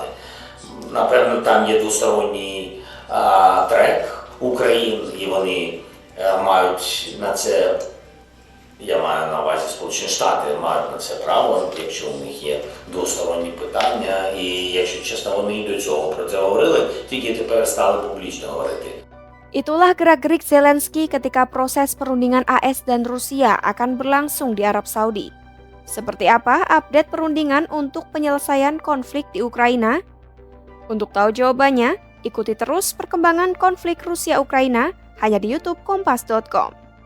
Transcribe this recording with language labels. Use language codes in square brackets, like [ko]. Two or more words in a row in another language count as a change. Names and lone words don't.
[uk] Напевно, там є двосторонній трек України, і вони мають на це, я маю на увазі Сполучені Штати, мають на це право, якщо у них є двосторонні питання, і якщо чесно, вони і до цього про це говорили, тільки тепер стали публічно говорити. [id] Itulah gerak-gerik Zelensky ketika proses perundingan AS dan Rusia akan berlangsung di Arab Saudi. Seperti apa update perundingan untuk penyelesaian konflik di Ukraina? Untuk tahu jawabannya, ikuti terus perkembangan konflik Rusia-Ukraina hanya di YouTube Kompas.com.